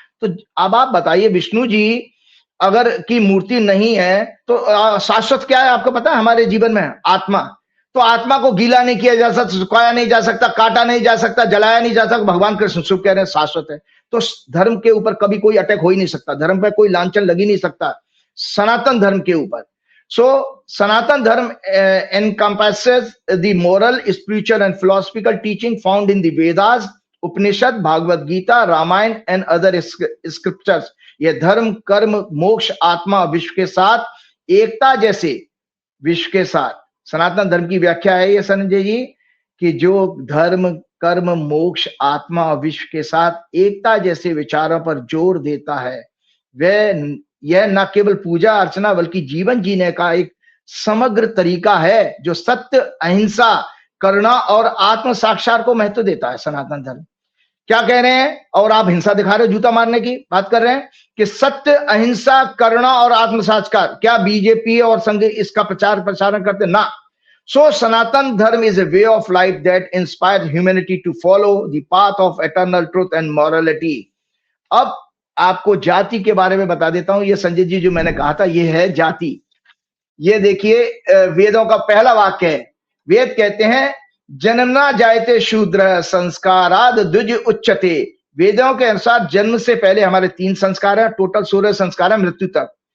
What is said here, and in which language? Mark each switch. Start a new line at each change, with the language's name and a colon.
Hindi: तो अब आप बताइए विष्णु जी अगर की मूर्ति नहीं है तो शाश्वत क्या है आपको पता है हमारे जीवन में? आत्मा। तो आत्मा को गीला नहीं किया जा सकता, सुखाया नहीं जा सकता, काटा नहीं जा सकता, जलाया नहीं जा सकता। भगवान कृष्ण शुभ कह रहे हैं शाश्वत है। तो धर्म के ऊपर कभी कोई अटैक हो ही नहीं सकता, धर्म पे कोई लांछन लग ही नहीं सकता सनातन धर्म के ऊपर।
English: so Sanatan Dharma encompasses the moral, spiritual and philosophical teaching found in the Vedas,
Hindi: Upanishad, Bhagavat Gita, Ramayan
English: And other scriptures.
Hindi: ये धर्म, कर्म, मोक्ष, आत्मा, विश्व के साथ एकता, जैसे विश्व के साथ सनातन धर्म की व्याख्या है ये संजय जी, कि जो धर्म, कर्म, मोक्ष, आत्मा और विश्व के साथ एकता जैसे विचारों पर जोर देता है, वह यह न केवल पूजा अर्चना बल्कि जीवन जीने का एक समग्र तरीका है जो सत्य, अहिंसा, करुणा और आत्म साक्षात को महत्व देता है। सनातन धर्म क्या कह रहे हैं? और आप हिंसा दिखा रहे हो, जूता मारने की बात कर रहे हैं कि सत्य, अहिंसा, करुणा और आत्म साक्षात। क्या बीजेपी और संघ इसका प्रचारण करते? ना।
English: So Sanatan Dharma is a way of life that inspires humanity to follow the path of eternal truth and morality.
Hindi: अब आपको जाति के बारे में बता देता हूं। ये संजय जी जो मैंने कहा था, ये है जाति। ये देखिए वेदों का पहला वाक्य है। वेद कहते हैं
Sanskrit: जन्मना जायते शूद्र संस्काराद द्विज उच्चते।
Hindi: वेदों के अनुसार जन्म से पहले हमारे 3 संस्कार है, टोटल 16 संस्कार है मृत्यु तक।